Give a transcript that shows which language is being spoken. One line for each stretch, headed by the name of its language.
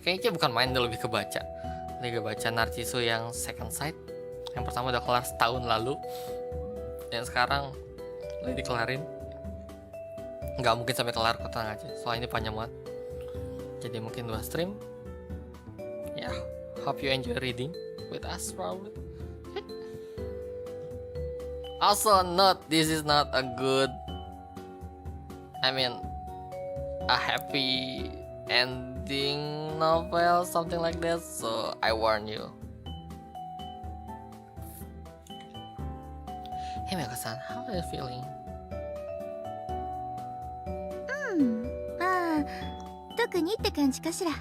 Indonesian: Kayaknya bukan main, lebih ke baca. Lagi baca Narcissu yang second sight. Yang pertama udah kelar setahun lalu. Yang sekarang lagi dikelarin. Nggak mungkin sampai kelar, kok, tenang aja. Soalnya ini panjang banget. Jadi mungkin 2 stream.
English: Ya, hope you enjoy reading with us probably. Also this is not a good, a happy ending novel, something like that, so I warn you. Hey Mako-san, how are you feeling?
Japanese: まあ特にって感じかしら。